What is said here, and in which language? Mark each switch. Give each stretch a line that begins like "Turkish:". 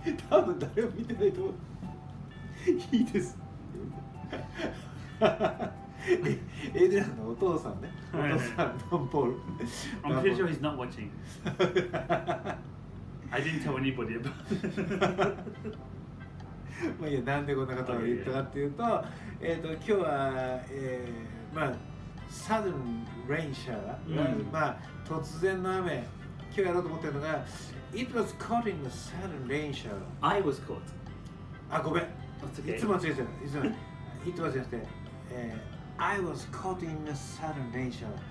Japanese: 多分誰も見てないと思う。いいです。エイドリアンのお父さんね。お父さん、ダンポール。
English: I'm pretty sure he's not watching. I didn't tell anybody about it.
Japanese: まあいや、なんでこんなことを言ったかっていうと、今日は、まあ、サドンレインシャワー、まあ、突然の雨、今日やろうと思ってるのが、
English: It was caught in the sudden rain shower. I was caught.
Japanese: あ、ごめん。
English: Okay.
Japanese: いつも間違えてる。
English: It was
Japanese: じゃなくて、
English: I was caught in the sudden rain shower.